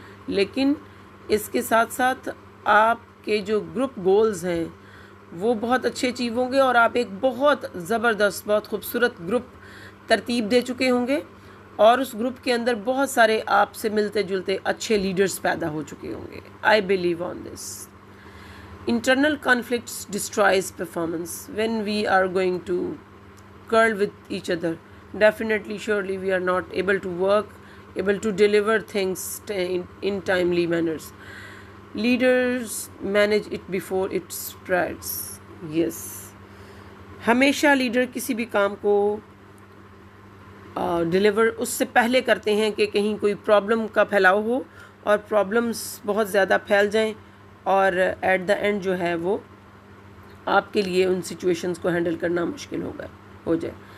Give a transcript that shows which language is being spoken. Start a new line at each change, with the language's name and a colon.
Urdu: لیکن اس کے ساتھ ساتھ آپ کے جو گروپ گولز ہیں وہ بہت اچھے اچیو ہوں گے اور آپ ایک بہت زبردست, بہت خوبصورت گروپ ترتیب دے چکے ہوں گے اور اس گروپ کے اندر بہت سارے آپ سے ملتے جلتے اچھے لیڈرز پیدا ہو چکے ہوں گے.
English: I believe on this. Internal conflicts destroys performance. When we are going to quarrel with each other, definitely, surely we are not able to work, able to deliver things in timely manners. Leaders manage it before it spreads. Yes.
Urdu: ہمیشہ leader کسی بھی کام کو deliver اس سے پہلے کرتے ہیں کہ کہیں کوئی پرابلم کا پھیلاؤ ہو اور پرابلمس بہت زیادہ پھیل جائیں اور
English: at the end
Urdu: جو ہے وہ آپ کے لیے ان سچویشنز کو ہینڈل کرنا مشکل ہو جائے.